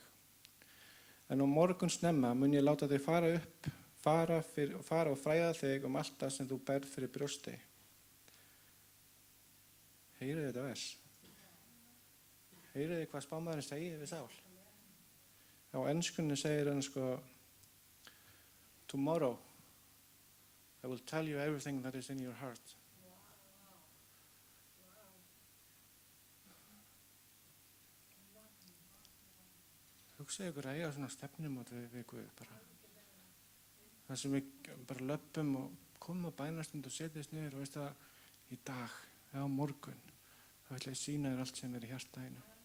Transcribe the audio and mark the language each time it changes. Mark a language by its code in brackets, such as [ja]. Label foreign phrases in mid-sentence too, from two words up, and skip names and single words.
[is] En á morgun snemma mun ég láta þig fara og fræða þig allt það sem þú berð fyrir brjósti. Heyrið þetta vers? Heyrið þið hvað spámaðurinn segir við Sál? Á enskunni segir hann [en] tomorrow I will tell you everything that is in your heart. [is] Hugsaðu ykkur að eiga svona stefnumót við Guð bara. Það sem við bara löppum og komum á bænastund og setjast niður og veist að í dag eða á morgun þá ætla ég að sýna þér allt sem í hjartaðinu.